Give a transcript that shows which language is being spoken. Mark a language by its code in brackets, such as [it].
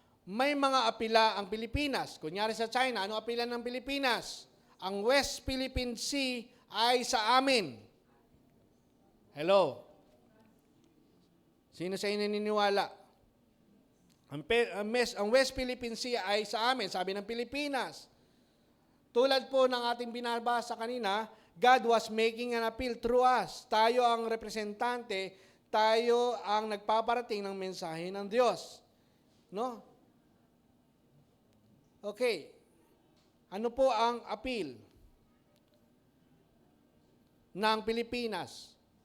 [tl] May mga apila ang Pilipinas. Kunyari sa China, ano apila ng Pilipinas? Ang West Philippine Sea ay sa amin. Hello? Sino sa inyo naniniwala? Ang West Philippine Sea ay sa amin, sabi ng Pilipinas. Tulad po ng ating binabasa kanina, [en] God was making an appeal through us. [tl] Tayo ang representante, tayo ang nagpaparating ng mensahe ng Diyos. No? Okay. Ano po ang appeal ng Pilipinas?